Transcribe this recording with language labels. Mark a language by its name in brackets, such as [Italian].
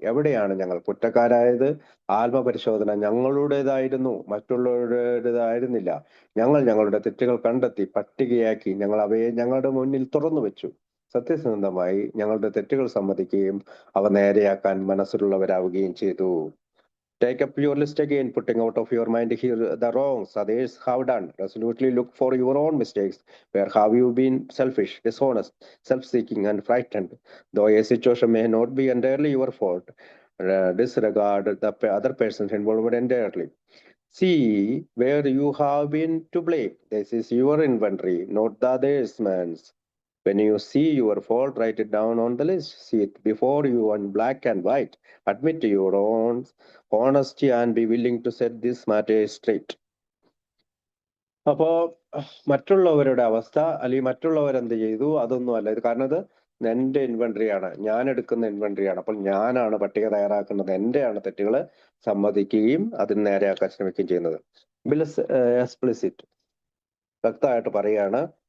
[Malayalam] എവിടെയാണ് ഞങ്ങൾ കുറ്റക്കാരായത്? ആത്മപരിശോധന ഞങ്ങളുടേതായിരുന്നു, മറ്റുള്ളവരുടേതായിരുന്നില്ല. ഞങ്ങൾ ഞങ്ങളുടെ തെറ്റുകൾ കണ്ടെത്തി പട്ടികയാക്കി ഞങ്ങൾ അവയെ ഞങ്ങളുടെ മുന്നിൽ തുറന്നു വെച്ചു. സത്യസന്ധമായി ഞങ്ങളുടെ തെറ്റുകൾ സമ്മതിക്കുകയും അവ നേരെയാക്കാൻ മനസ്സിലുള്ളവരാവുകയും ചെയ്തു. [English] Take up your list again, putting out of your mind here the wrongs others have done. Resolutely look for your own mistakes. Where have you been selfish, dishonest, self-seeking, and frightened? Though a situation may not be entirely your fault, disregard the other person's involvement entirely. See where you have been to blame. This is your inventory, not the other's man's. When you see your fault, write it down on the list. See it before you in black and white. Admit your own honesty and be willing to set this matter straight. [Malayalam] അപ്പോ മറ്റുള്ളവരുടെ അവസ്ഥ, അല്ലെങ്കിൽ മറ്റുള്ളവരെന്ത് ചെയ്തു, അതൊന്നും അല്ല ഇത്. കാരണം ഇത് എന്റെ ഇൻവെന്ററിയാണ്, ഞാൻ എടുക്കുന്ന ഇൻവെന്ററിയാണ്. അപ്പോൾ ഞാനാണ് പട്ടിക തയ്യാറാക്കുന്നത്, എന്റെയാണ് തെറ്റുകൾ സമ്മതിക്കുകയും അതിന് നേരെയാക്കാൻ ശ്രമിക്കുകയും ചെയ്യുന്നത്. ബിൽ എക്സ്പ്ലിസിറ്റ്, വ്യക്തമായിട്ട് പറയുകയാണ്.